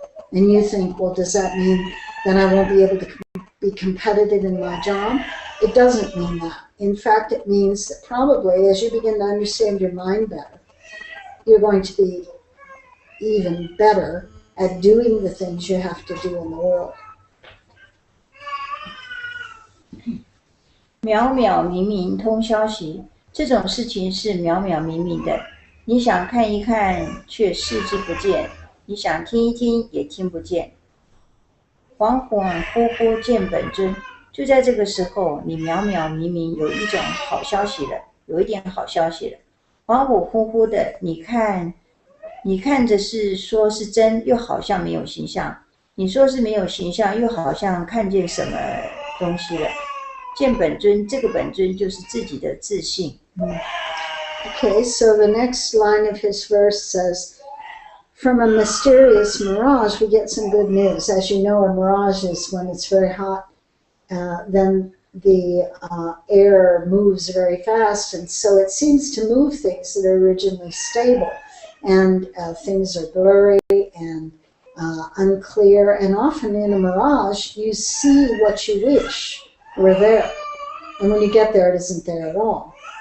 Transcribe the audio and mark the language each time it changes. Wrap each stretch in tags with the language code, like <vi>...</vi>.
<en>And you think, well, does that mean that I won't be able to be competitive in my job? It doesn't mean that. In fact, it means that probably as you begin to understand your mind better, you're going to be even better at doing the things you have to do in the world.</en> <zh>渺渺冥冥通消息，这种事情是渺渺冥冥的，你想看一看却视之不见，你想听一听也听不见。恍恍惚惚见本尊，就在这个时候，你渺渺冥冥有一种好消息了，有一点好消息了。恍恍惚惚的，你看着是说是真，又好像没有形象；你说是没有形象，又好像看见什么东西了。见本尊，这个本尊就是自己的自信。</zh> <en>Okay, so the next line of his verse says, from a mysterious mirage, we get some good news. As you know, a mirage is when it's very hot, then the air moves very fast, and so it seems to move things that are originally stable, and things are blurry and unclear, and often in a mirage you see what you wish were there, and when you get there it isn't there at all.</en>